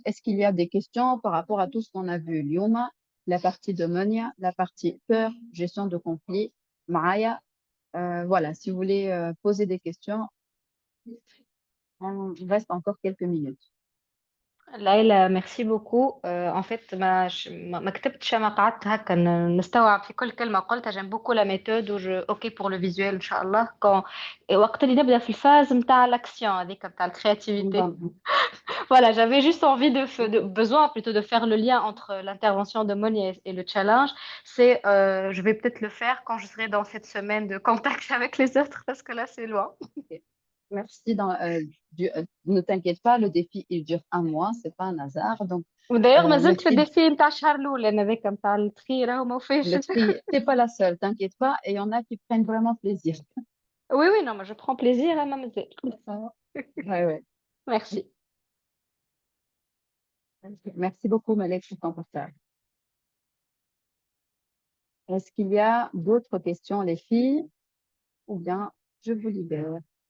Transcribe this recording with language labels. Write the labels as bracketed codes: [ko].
[fr] Est-ce qu'il y a des questions par rapport à tout ce qu'on a vu? Lyoma, la partie de Monia, la partie peur, gestion de conflit, Maya. Voilà, si vous voulez poser des questions, on reste encore quelques minutes. Laïla, merci beaucoup. En fait, [ar] ما كتبتش ما قعدت هكا نستوعب في كل كلمة قلتها. [fr] j'aime beaucoup la méthode اوكي pour le visuel [ar] إن شاء الله. وقت اللي نبدأ في الفاز متاع l'action هذيك متاع الكرياتيفيتي. [fr] Voilà, j'avais juste envie besoin plutôt de faire le lien entre l'intervention de Monia et le challenge. Je vais peut-être le faire quand je serai dans cette semaine de contact avec les autres parce que là, c'est loin. Merci. Ne t'inquiète pas, le défi, il dure un mois, c'est pas un hasard. Donc, d'ailleurs, [ar] ما زلت في الديفي نتاع الشهر الأول هذاك نتاع التخي راهو ما وفاش. [fr] T'es pas la seule, t'inquiète pas, et il y en a qui prennent vraiment plaisir. Oui, oui, non, moi je prends plaisir à m'amuser. Ouais. Merci. Merci beaucoup, Malek, pour ton partage. Est-ce qu'il y a d'autres questions, les filles? Ou bien je vous libère?